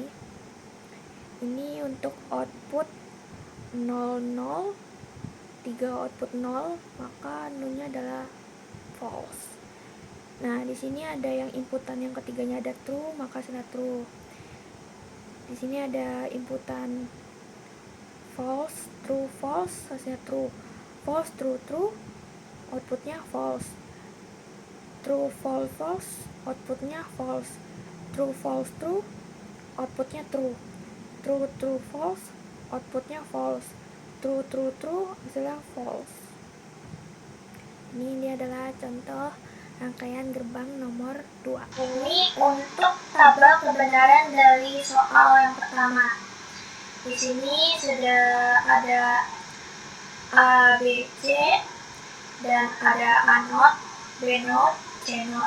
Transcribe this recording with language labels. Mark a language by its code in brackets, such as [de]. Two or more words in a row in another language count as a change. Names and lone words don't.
[id] Ini untuk output 00, 3 output 0, maka nulnya adalah false. Nah, di sini ada yang inputan yang ketiganya ada true, maka sudah true. Di sini ada inputan [en] false, true, false, [id] hasilnya true. [en] False, true, true, outputnya false. True, false, false, outputnya false. True, false, true, outputnya true. True, true, false, outputnya false. True, true, true, [id] hasilnya false. Ini adalah contoh rangkaian gerbang nomor 2. Ini untuk tabel kebenaran dari soal yang pertama. Di sini sudah ada A, B, C, dan ada A not, B not, C not.